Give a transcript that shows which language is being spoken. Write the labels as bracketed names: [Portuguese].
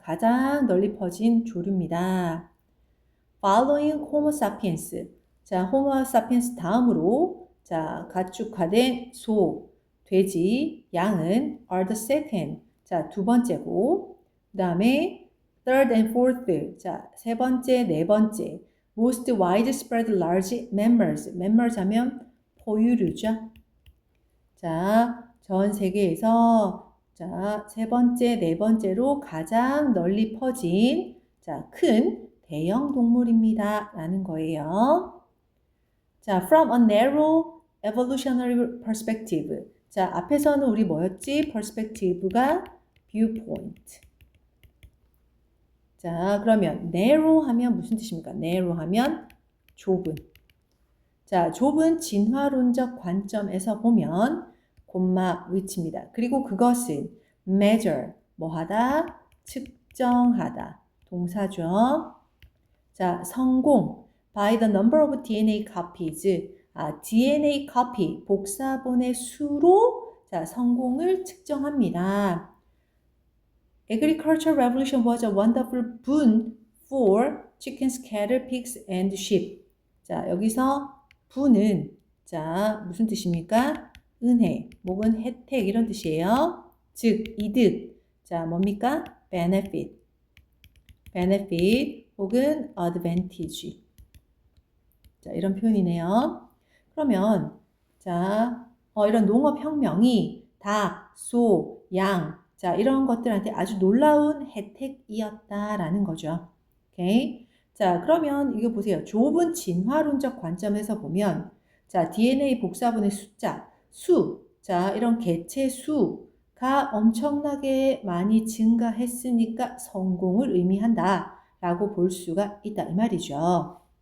[Korean] 가장 널리 퍼진 조류입니다. [English] Following Homo sapiens. [Korean] 자, Homo sapiens 다음으로 자, 가축화된 소, 돼지, 양은 [English] are the second. [Korean] 자, 두 번째고 그 다음에 [English] third and fourth. [Korean] 자, 세 번째, 네 번째. [English] Most widespread large mammals. [Korean] mammals 하면 포유류죠. 자, 전 세계에서 자, 세 번째, 네 번째로 가장 널리 퍼진 자, 큰 대형 동물입니다. 라는 거예요. 자, [English] from a narrow evolutionary perspective. [Korean] 자, 앞에서는 우리 뭐였지? perspective가 viewpoint. 자, 그러면 narrow 하면 무슨 뜻입니까? narrow 하면 좁은. 자, 좁은 진화론적 관점에서 보면 위치입니다. 그리고 그것은 measure, 뭐하다? 측정하다. 동사죠. 자, 성공. [English] by the number of DNA copies. DNA copy, [Korean] 복사본의 수로 자, 성공을 측정합니다. [English] Agricultural revolution was a wonderful boon for chickens, cattle, pigs, and sheep. [Korean] 자, 여기서 boon은 자, 무슨 뜻입니까? 은혜, 혹은 혜택 이런 뜻이에요. 즉, 이득. 자, 뭡니까? benefit. benefit 혹은 advantage. 자, 이런 표현이네요. 그러면 자, 이런 농업혁명이 닭, 소, 양, 자, 이런 것들한테 아주 놀라운 혜택이었다라는 거죠. 오케이? 자, 그러면 이거 보세요. 좁은 진화론적 관점에서 보면 자, DNA 복사분의 숫자, 수, 자, 이런 개체 수가 엄청나게 많이 증가했으니까 성공을 의미한다 라고 볼 수가 있다 이 말이죠.